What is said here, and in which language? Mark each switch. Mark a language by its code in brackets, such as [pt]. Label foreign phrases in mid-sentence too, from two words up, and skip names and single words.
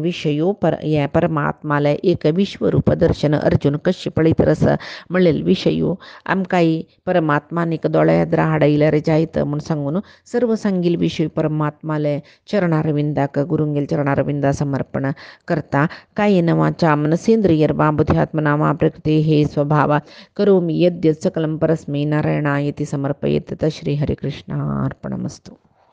[kok] विशयो हे परमात्माले एक विश्वरूप दर्शन अर्जुन कशें पळयत रस म्हणलेले विशयो आमकांय परमात्मानीक दोळे येद्र हाडयल्यार जायत म्हूण सांगून सर्व सांगिल विशय परमात्माले चरणारविंदाक गुरुंगेल चरणारविंदा समर्पण करता [sa] कायेन वाचा मनसेंद्रियर्वा बुद्ध्यात्मना वा प्रकृते हे स्वभावा करोमि यद्यत् सकलं परस्मै नारायणायति समर्पयेत्. श्री हरिकृष्णार्पणमस्तु.